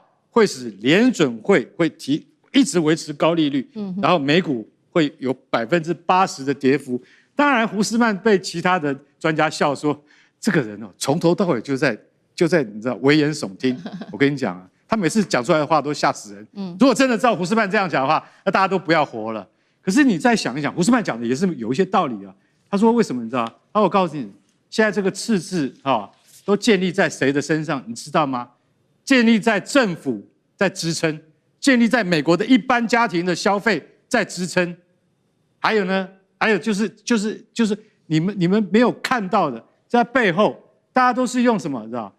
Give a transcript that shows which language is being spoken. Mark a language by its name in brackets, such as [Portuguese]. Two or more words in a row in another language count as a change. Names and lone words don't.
[Chinese] 會使聯準會一直維持高利率，然後美股會有80%的跌幅。當然，胡斯曼被其他的專家笑說，這個人從頭到尾就在你知道危言聳聽。我跟你講啊，他每次講出來的話都嚇死人。如果真的照胡斯曼這樣講的話，那大家都不要活了。可是你再想一想，胡斯曼講的也是有一些道理啊。他說為什麼你知道？我告訴你，現在這個赤字都建立在誰的身上？你知道嗎？建立在政府在支撐，建立在美國的一般家庭的消費在支撐，還有呢，還有就是你們沒有看到的，在背後大家都是用什麼，知道？